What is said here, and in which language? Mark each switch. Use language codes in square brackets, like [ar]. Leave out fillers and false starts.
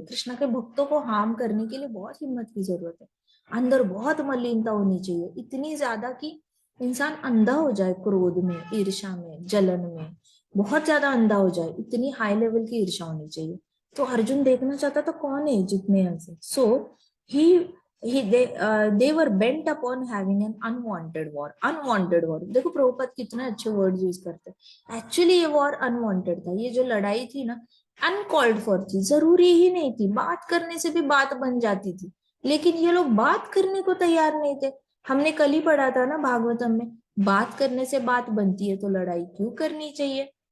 [hi] कृष्णा के भक्तों को हार्म करने के लिए बहुत हिम्मत की जरूरत है, अंदर बहुत मलिनता होनी चाहिए, इतनी ज्यादा कि इंसान अंधा हो जाए क्रोध में, ईर्ष्या में, जलन में, बहुत ज्यादा अंधा हो जाए, इतनी हाई लेवल की ईर्ष्या होनी चाहिए। तो अर्जुन देखना चाहता था कौन है जितने ऐसे। [en] So he they were bent upon having an unwanted war। unwanted war, [hi] देखो प्रभुपद कितने अच्छे वर्ड यूज करते हैं। एक्चुअली ये वॉर अनवांटेड था, ये जो लड़ाई थी ना अनकॉल्ड फॉर थी, जरूरी ही नहीं थी, बात करने से भी बात बन जाती थी, लेकिन ये लोग बात करने को तैयार नहीं थे। हमने कल ही पढ़ा था ना भागवतम में, बात करने से बात बनती है तो लड़ाई क्यों करनी चाहिए।